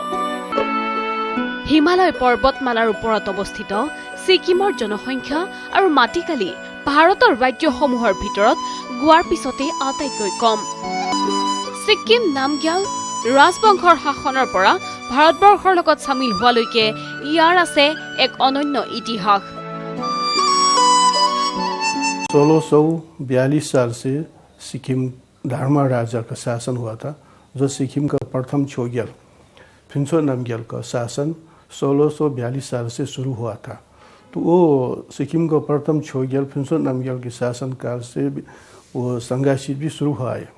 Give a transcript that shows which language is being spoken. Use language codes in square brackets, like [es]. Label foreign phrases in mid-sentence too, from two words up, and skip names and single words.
[as] হিমালয় পৰ্বতমালাৰ ওপৰত অৱস্থিত ছিকিমৰ জনসংখ্যা আৰু মাটিকালি ভাৰতৰ ৰাজ্যসমূহৰ ভিতৰত গোৱাৰ পিছতে আটাইতকৈ কম। ছিকিম নামগ্যাল ৰাজবংশৰ শাসনৰ পৰা ভাৰতবৰ্ষৰ লগত চামিল হোৱালৈকে ইয়াৰ আছে এক অনন্য ইতিহাস। [hi] 1642 साल से सिक्किम धर्मा राजा का शासन हुआ था, जो सिक्किम का प्रथम छोग्याल फिन्सो नामग्याल का शासन 1642 साल से शुरू हुआ था। तो वो सिक्किम का प्रथम छोग्याल फिन्सो नामग्याल के शासन काल से वो संघाशित भी शुरू हुआ है।